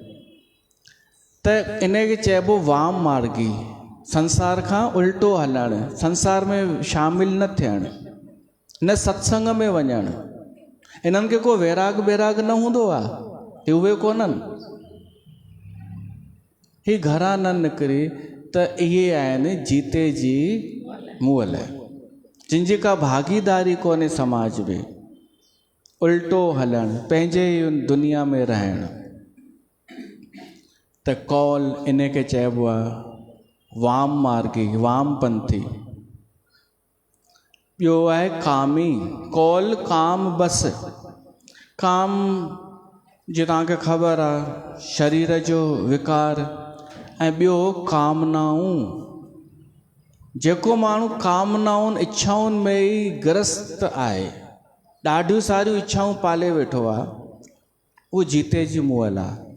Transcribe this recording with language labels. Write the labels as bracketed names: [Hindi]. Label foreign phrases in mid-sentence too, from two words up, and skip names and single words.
[Sindhi] त इन खे चइबो वाम मार्गी, संसार खां उल्टो हलणु, संसार में शामिल न थियणु, न सत्संग में वञणु। इन्हनि खे को वैराग बैराग न हूंदो आहे, हे उहे कोन्हनि। ही घरां न निकिरी त इहे आहिनि जीते जी मुअल, जिनजी का भागीदारी कोन्हे समाज में, उल्टो हलणु, पंहिंजे ई दुनिया में रहणु। त कौल इन खे चइबो आहे वाम मार्गी, वामपंथी। ॿियो आहे कामी, कौल काम बस। काम जो तव्हांखे ख़बर आहे शरीर जो विकार, ऐं ॿियो कामनाऊं। जेको माण्हू कामनाउनि इच्छाउनि में ई ग्रस्त आहे, ॾाढियूं सारियूं इच्छाऊं पाले वेठो आहे, उहो जीते जी मुअल आहे।